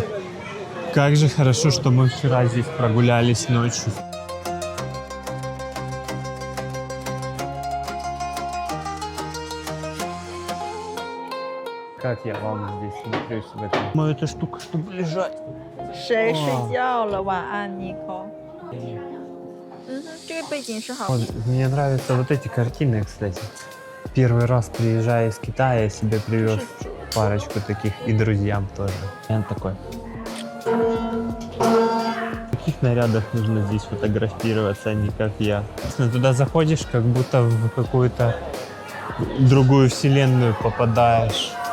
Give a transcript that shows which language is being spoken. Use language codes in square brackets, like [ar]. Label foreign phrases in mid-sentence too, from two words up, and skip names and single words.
[ru] Как же хорошо, что мы вчера здесь прогулялись ночью. Как я вам здесь смотрюсь в этом? Ну, эта штука, чтобы лежать. [zh] 谁睡觉了？晚安，Nico。这个背景是好。 [ru] Вот, мне нравятся вот эти картины, кстати. Первый раз приезжая из Китая, я себе привез парочку таких и друзьям тоже. Я такой. В каких нарядах нужно здесь фотографироваться, а не как я? Туда заходишь, как будто в какую-то другую вселенную попадаешь.